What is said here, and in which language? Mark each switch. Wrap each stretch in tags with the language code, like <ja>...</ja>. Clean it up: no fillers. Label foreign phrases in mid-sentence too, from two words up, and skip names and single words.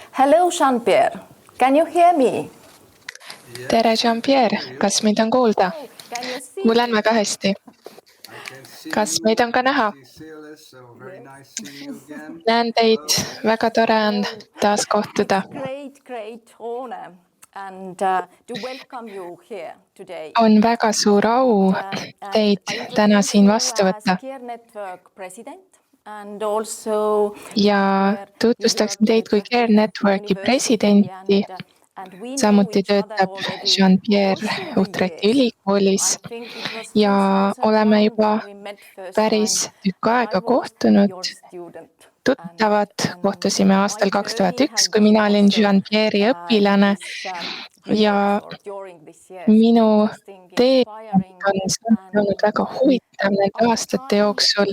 <en>Hello, Jean-Pierre. Can you hear me?</en> <et>Tere, Jean-Pierre, kas meid on kuulda?</et> <en>Can you see</en> <et>Kuulen</et> <en>me?</en> <et>väga hästi. Kas meid on ka näha? Näen teid, väga tore on taas kohtuda.</et> <en>Great honor and to welcome you here today.</en> <et>On väga suur au teid täna siin vastu võtta.</et> <en>Care Network president and also</en> <et>Ja tutvustaksin teid kui Care Networki presidenti. Samuti töötab Jean-Pierre Utrechti ülikoolis ja oleme juba päris tükk aega kohtunud. Tuttavad kohtusime aastal 2001, kui mina olin Jean-Pierre'i õpilane ja minu tee on olnud väga huvitav nende aastate jooksul.</et>